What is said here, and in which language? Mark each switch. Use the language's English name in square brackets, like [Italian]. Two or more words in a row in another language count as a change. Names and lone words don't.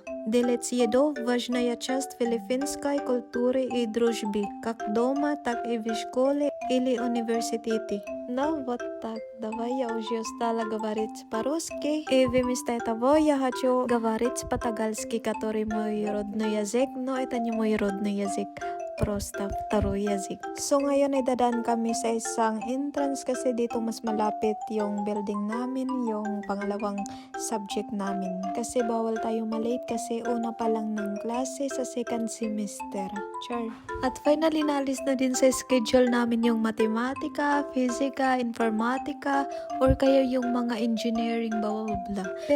[Russian] Делить еду – важная часть филиппинской культуры и дружбы, как дома, так и в школе или университете. Ну вот так, давай я уже устала говорить по-русски, и вместо того я хочу говорить по-тагалски, который мой родной язык, но это не мой родной язык. Просто второй языk. [Filipino] So ngayon ay dadaan kami sa isang entrance kasi dito mas malapit yung building namin, yung pangalawang subject namin. Kasi bawal tayo malate kasi una pa lang ng klase sa [English] second semester. [Filipino] Char. At finally naalis na din sa schedule namin yung matematika, fisika, informatika, or kaya yung mga [English] engineering, blah blah blah.